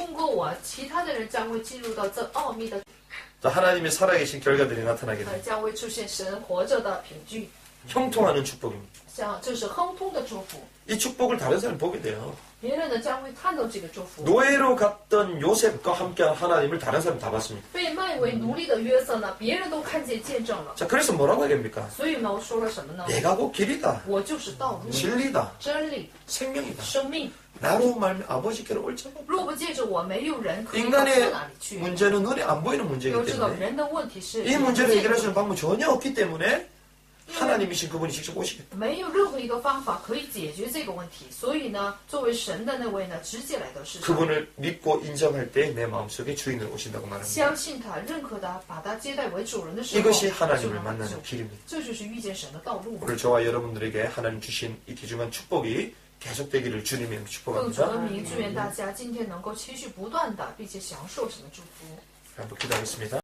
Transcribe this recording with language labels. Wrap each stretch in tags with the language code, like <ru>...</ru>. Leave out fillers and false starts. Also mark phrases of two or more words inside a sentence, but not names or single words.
<zh>通过我，其他的人将会进入到这奥秘的，</zh> <ko>자, 하나님의 살아계신 결과들이 나타나게 됩니다.</ko> <zh>将会出现神活着的凭据，</zh> <ko>형통하는 축복입니다.</ko> <zh>像这是亨通的祝福。</zh> <ko>이 축복을 다른 사람이 보게 돼요.</ko> <zh>别人呢将会看到这个祝福。</zh> <ko>노예로 갔던 요셉과 함께한 하나님을 다른 사람이 다 봤습니다.</ko> <zh>被卖为奴隶的约瑟呢，别人都看见见证了。</zh> <ko>자, 그래서 뭐라고 하겠습니까?</ko> <zh>所以呢，我说了什么呢？</zh> <ko>내가 곧 길이다,</ko> <zh>我就是道路、</zh> <ko>진리다,</ko> <zh>真理、</zh> <ko>생명이다.</ko> <zh>生命。</zh> <ko>나로 말면 아버지께로 올 자가.</ko> <zh>若不借着我，没有人可以到哪</zh> <ko>인간의</ko> <zh>里去。</zh> <ko>문제는 눈에 안 보이는</ko> <zh>要</zh> <ko>문제이기</ko> <zh>知道，</zh> <ko>때문에</ko> <zh>人的问题是</zh> <ko>이 문제를 해결할 수 있는 방법이 전혀 없기 때문에 하나님이신 그분이 직접 오시겠다.</ko> <zh>没有任何一个方法可以解决这个问题。所以呢，作为神的那位呢，直接来到世上，</zh> <ko>그분을 믿고 인정할 때 내 마음속에 주인으로 오신다고 말합니다.</ko> <zh>相信他、认可他，把他接待为主人的时候，</zh> <ko>이것이</ko> <zh>就</zh> <ko>하나님을</ko> <zh>能</zh> <ko>만나는</ko> <zh>救</zh> <ko>길입니다.</ko> <zh>这就是遇见神的道路。</zh> <ko>오늘 저와 여러분들에게 하나님 주신 이 귀중한 축복이 계속되기를 주님의</ko> <zh>奉主</zh> <ko>축복합니다.</ko> <zh>的名，祝愿大家今天能够持续不断的，并且享受神的祝福。</zh> <ko>한번 기도하겠습니다.</ko>